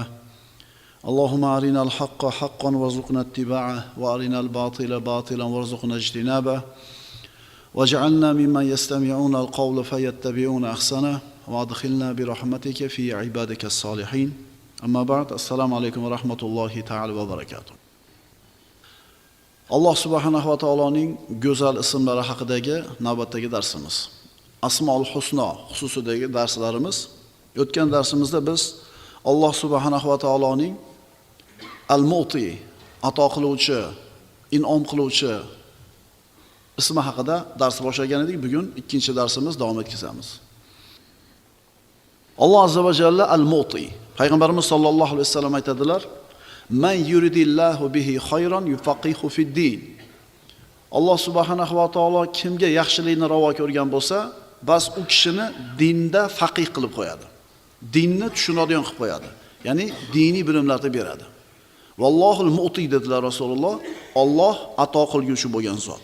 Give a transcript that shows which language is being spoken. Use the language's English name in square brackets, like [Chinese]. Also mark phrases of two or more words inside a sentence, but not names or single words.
[Arabic] اللهم أرنا الحق حقا وارزقنا اتباعه وأرنا الباطل باطلا وارزقنا اجتنابه. واجعلنا ممن يستمعون القول فيتبعون أحسنه وادخلنا برحمتك في عبادك الصالحين أما بعد السلام عليكم ورحمة الله تعالى وبركاته [Uzbek] Allah subhanahu va taoloning go'zal ismlari haqidagi navbatdagi darsimiz. Asmaul Husno xususidagi darslarimiz. O'tgan darsimizda biz Alloh subhanahu va taoloning Al-Mu'ti, ato qiluvchi, in'om qiluvchi ismi haqida dars boshlagan edik. Bugun ikkinchi darsimiz davom etkazamiz. Alloh [Arabic] عز وجل [Uzbek] Al-Mu'ti. Payg'ambarimiz [Arabic] صلى الله عليه وسلم [Uzbek] aytadilar: [Arabic] "من يرد الله به خيرا يفقهه في الدين." [Uzbek] Alloh [Arabic] سبحانه وتعالى [Uzbek] kimga yaxshilikni ravo ko'rgan bo'lsa, bas u kishini dinda faqih qilib qo'yadi. Dinni tushunadigan qilib qo'yadi. Ya'ni diniy bilimlarni beradi. [Arabic] والله المعطي [Uzbek] dedilar Rasululloh. Alloh ato qilguvchi bo'lgan zot.